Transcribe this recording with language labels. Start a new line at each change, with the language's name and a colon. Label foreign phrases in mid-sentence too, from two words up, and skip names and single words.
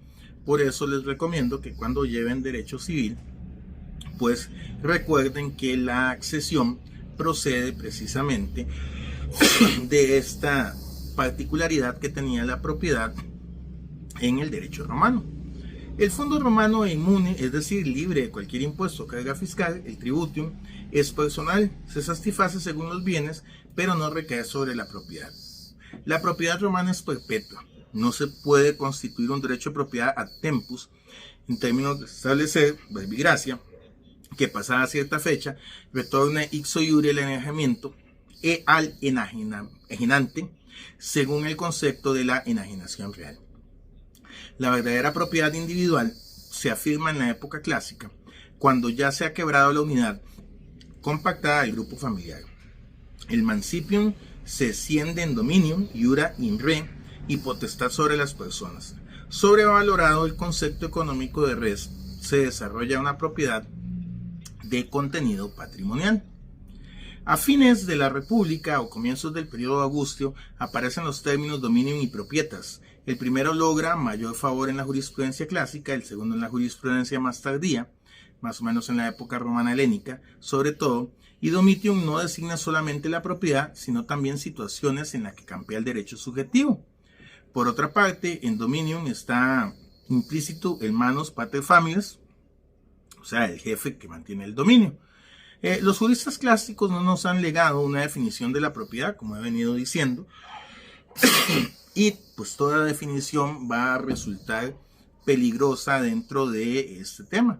Spanish: Por eso les recomiendo que cuando lleven derecho civil, pues recuerden que la accesión procede precisamente de esta particularidad que tenía la propiedad en el derecho romano. El fondo romano es inmune, es decir, libre de cualquier impuesto o carga fiscal. El tributium es personal, se satisface según los bienes, pero no recae sobre la propiedad. La propiedad romana es perpetua. No se puede constituir un derecho de propiedad
Latin: ad tempus,
Spanish: en términos de establecer verbigracia, que pasada cierta fecha retorne
Latin: ixo iure
Spanish: el enajenamiento al enajenante, según el concepto de la enajenación real. La verdadera propiedad individual se afirma en la época clásica, cuando ya se ha quebrado la unidad compactada del grupo familiar. El mancipium se esciende en dominium,
Latin: iura in re,
Spanish: y potestad sobre las personas. Sobrevalorado el concepto económico de res, se desarrolla una propiedad de contenido patrimonial. A fines de la República o comienzos del periodo augustio aparecen los términos dominium y propietas. El primero logra mayor favor en la jurisprudencia clásica, el segundo en la jurisprudencia más tardía, más o menos en la época romana helénica, sobre todo, y domitium no designa solamente la propiedad, sino también situaciones en las que campea el derecho subjetivo. Por otra parte, en dominium está implícito el
Latin: manus pater familias,
Spanish: o sea, el jefe que mantiene el dominio. Los juristas clásicos no nos han legado una definición de la propiedad, como he venido diciendo, y pues toda definición va a resultar peligrosa dentro de este tema.